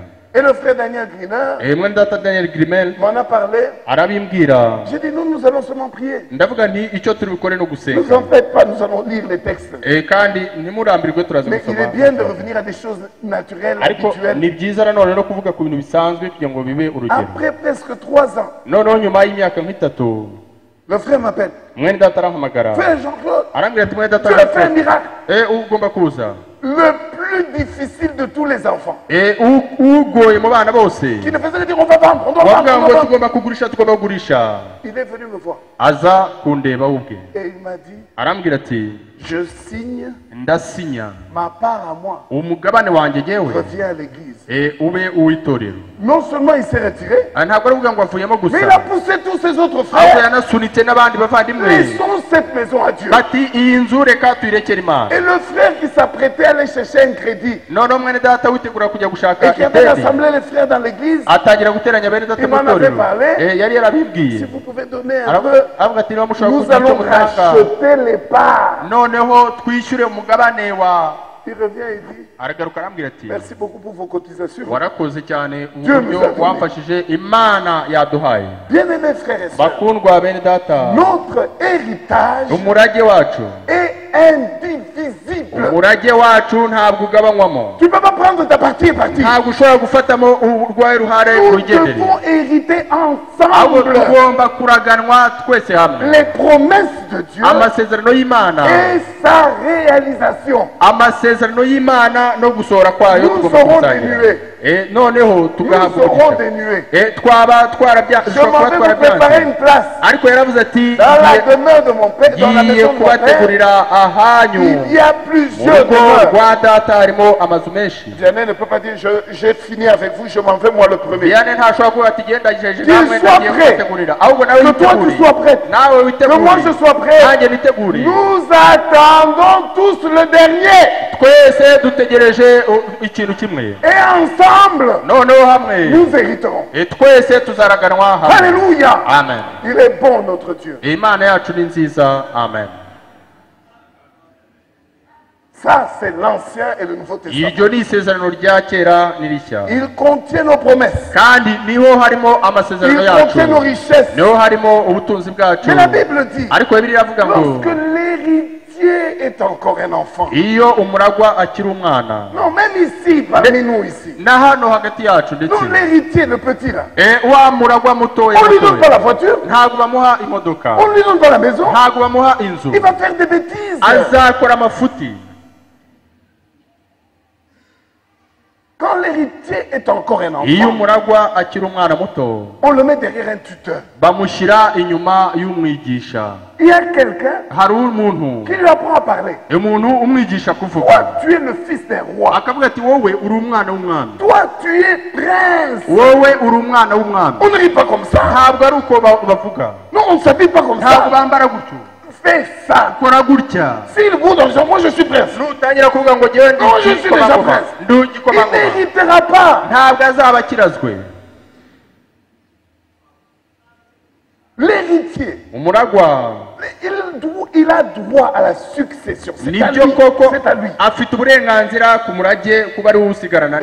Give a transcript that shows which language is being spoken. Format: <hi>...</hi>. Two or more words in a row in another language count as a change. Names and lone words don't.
<fr>Et le frère Daniel Greener</fr> <rw>mwene data Daniel Grimel</rw> <fr>m'en a parlé.</fr> <rw>arabimbwira.</rw> <fr>J'ai dit, nous allons seulement prier.</fr> <rw>ndavuga nti icyo turi bukore no</rw> <fr>Ne vous</fr> <rw>gusenga.</rw> <fr>en faites pas, nous allons lire les textes.</fr> <rw>kandi ntimurambirwe turaza</rw> <fr>Mais il</fr> <rw>gusoma.</rw> <fr>est bien de revenir à des choses naturelles,</fr> <rw>ariko</rw> <fr>habituelles.</fr> <rw>ni byiza nanone no kuvuga ku bintu bisanzwe kugira ngo bibe urugero.</rw> <fr>Après presque 3 ans,</fr> <rw>noneho nyuma y'imyaka nk'itatu</rw> <fr>le frère m'appelle.</fr> <rw>mwene data arampamagara</rw> <fr>Frère Jean-Claude,</fr> <rw>arambwira ati mwene data</rw> <fr>tu as fait un miracle.</fr> <rw>ugomba kuza.</rw> <fr>Le plus difficile de tous les enfants.</fr> <rw>ugoye mu bana bose</rw> <fr>Qui ne faisait que dire on va vendre, on doit vendre,</fr> <rw>wavuga</rw> <fr>on</fr> <rw>ngo</rw> <fr>doit vendre.</fr> <rw>tugomba kugurisha tugomba kugurisha.</rw> <fr>Il est venu me voir.</fr> <rw>aza kundeba ubwe</rw> <fr>Et il m'a dit,</fr> <rw>arambwira ati</rw> <fr>je signe</fr> <rw>ndasinya</rw> <fr>ma part à moi.</fr> <rw>umugabane wanjye jyewe</rw> <fr>Reviens à l'église.</fr> <rw>ube uw'itorero.</rw> <fr>Non seulement il s'est retiré,</fr> <rw>ntabwo ari kuvuga ngo avuyemo</rw> <fr>mais</fr> <rw>gusa,</rw> <fr>il a poussé tous ses autres</fr> <rw>ahubwo</rw> <fr>frères.</fr> <rw>yanasunitse n'abandi bavandimwe.</rw> <fr>Laissons cette maison à Dieu.</fr> <rw>bati iyi nzu reka tuyirekere Imana.</rw> <fr>Et le frère qui s'apprêtait à aller chercher un crédit</fr> <rw>noneho mwene data witegura kujya gushaka</rw> <fr>et qui avait</fr> <rw>ideni</rw> <fr>rassemblé les frères dans l'église,</fr> <rw>atangira guteranya bene data</rw> <fr>Il</fr> <rw>mu</rw> <fr>m'en avait</fr> <rw>itorero.</rw> <fr>parlé.</fr> <rw>yari yarabibwiye.</rw> <fr>si vous pouvez donner un peu,</fr> <rw>aravuga ati niba mushobora</rw> <fr>nous</fr> <rw>kugira icyo</rw> <fr>allons</fr> <rw>mutanga,</rw> <fr>racheter les parts.</fr> <rw>noneho twishyure umugabane wa.</rw> <fr>Il revient et dit,</fr> <rw>aragaruka arambwira ati</rw> <fr>merci beaucoup pour vos cotisations.</fr> <rw>warakoze cyane</rw> <fr>Dieu</fr> <rw>uburyo</rw> <fr>nous a donné.</fr> <rw>wamfashije, Imana yaduhaye.</rw> <fr>Bien-aimés frères et sœurs,</fr> <rw>bakundwa bene data,</rw> <fr>notre héritage</fr> <rw>umurage wacu</rw> <fr>est indivisible.</fr> <rw>umurage wacu ntabwo ugabanywamo.</rw> <fr>Tu ne peux pas prendre ta partie et partir.</fr> <rw>ntabwo ushobora gufatamo urwaye ruhare</rw> <fr>Nous</fr> <rw>rugendere,</rw> <fr>devons hériter</fr> <rw>ahubwo</rw> <fr>ensemble</fr> <rw>tugomba kuraganwa twese hamwe.</rw> <fr>les promesses de Dieu</fr> <rw>amasezerano y'Imana,</rw> <fr>et sa réalisation.</fr> <rw>amasezerano y'Imana no gusohora kwayo</rw> <fr>Nous</fr> <rw>tugomba</rw> <fr>serons</fr> <rw>gusangira.</rw> <fr>dénués.</fr> <rw>noneho</rw> <fr>Nous</fr> <rw>tugahabwa</rw> <fr>serons</fr> <rw>umugisha.</rw> <fr>dénués.</fr> <rw>twaba</rw> <fr>Je m'en vais vous préparer</fr> <rw>twarabyanze.</rw> <fr>une place</fr> <rw>ariko yaravuze ati</rw> <fr>dans la demeure de mon père, dans la</fr> <rw>ngiye</rw> <fr>maison de mon père.</fr> <rw>kubategurira ahanyu.</rw> <fr>Il y a</fr> <rw>mu</rw> <fr>plusieurs</fr> <rw>rugo</rw> <fr>demeures.</fr> <rw>rwa data harimo amazu menshi.</rw> <fr>Diane ne peut pas dire j'ai fini avec vous, je m'en vais moi le premier.</fr> <rw>Diane ntashobora kuvuga ati genda jeje</rw> <fr>Qu'il</fr> <rw>namwe</rw> <fr>soit</fr> <rw>ndagiye</rw> <fr>prêt.</fr> <rw>kubategurira, ahubwo nawe</rw> <fr>Que toi tu</fr> <rw>witegure.</rw> <fr>sois prêt.</fr> <rw>nawe</rw> <fr>Que</fr> <rw>witegure,</rw> <fr>moi je sois prêt.</fr> <rw>nanjye nitegure.</rw> <fr>Nous attendons tous le dernier.</fr> <rw>twese dutegereje ikintu kimwe,</rw> <fr>Et ensemble,</fr> <rw>noneho hamwe</rw> <fr>nous hériterons.</fr> <rw>twese tuzaraganwa hamwe.</rw> <fr>Alléluia.</fr> <rw>Amen.</rw> <fr>Il est bon notre Dieu.</fr> <rw>Imana yacu ni nziza. Amen.</rw> <fr>Ça, c'est l'Ancien et le Nouveau Testament.</fr> <rw>iryo ni isezerano rya kera n'irishya,</rw> <fr>Il contient nos promesses.</fr> <rw>kandi niho harimo amasezerano</rw> <fr>Il</fr> <rw>yacu,</rw> <fr>contient nos richesses.</fr> <rw>niho harimo ubutunzi bwacu.</rw> <fr>Mais la Bible dit,</fr> <rw>ariko Bibiliya iravuga ngo</rw> <fr>lorsque l'héritier est encore un enfant.</fr> <rw>iyo umuragwa akiri umwana,</rw> <fr>Non, même ici, parmi nous ici.</fr> <rw>na hano hagati yacu ndetse</rw> <fr>Non, l'héritier, le petit là.</fr> <rw>wa muragwa mutoya</rw> <fr>On ne lui donne pas</fr> <rw>mutoya,</rw> <fr>la voiture.</fr> <rw>ntabwo bamuha imodoka,</rw> <fr>On ne lui donne pas la maison.</fr> <rw>ntabwo bamuha inzu,</rw> <fr>Il va faire des bêtises.</fr> <rw>azakora amafuti.</rw> <fr>Quand l'héritier est encore un</fr> <rw>iyo</rw> <fr>enfant,</fr> <rw>umuragwa akiri umwana muto,</rw> <fr>on le met derrière un tuteur.</fr> <rw>bamushyira inyuma y'umwigisha.</rw> <fr>Il y a quelqu'un</fr> <rw>hari umuntu</rw> <fr>qui lui apprend à parler.</fr> <rw>umuntu umwigisha kuvuga,</rw> <fr>Toi, tu es le fils d'un roi.</fr> <rw>akavuga ati wowe uri umwana w'umwami,</rw> <fr>Toi, tu es prince.</fr> <rw>wowe uri umwana w'umwami.</rw> <fr>On ne rit pas comme ça.</fr> <rw>ntabwo ari uko bavuga,</rw> <fr>Non, on ne s'habille pas comme</fr> <rw>ntabwo</rw> <fr>ça.</fr> <rw>bambara gutyo,</rw> <fr>Fais ça.</fr> <rw>kora gutya.</rw> <fr>S'il vous donne ça, moi je suis prince.</fr> <rw>nutangira kuvuga ngo ngewe ndi</rw> <fr>Oh, je suis déjà</fr> <rw>igikomangoma,</rw> <fr>prince.</fr> <rw>ndi</rw> <fr>Il</fr> <rw>igikomangoma,</rw> <fr>n'héritera pas.</fr> <rw>ntabwo azaba akirazwe.</rw> <fr>L'héritier</fr> <rw>umuragwa</rw> <fr>Il a droit à la succession. C'est à lui.</fr> <rw>nibyo koko</rw> <fr>C'est à lui.</fr> <rw>afite uburenganzira ku murage kuba ari usigarana</rw>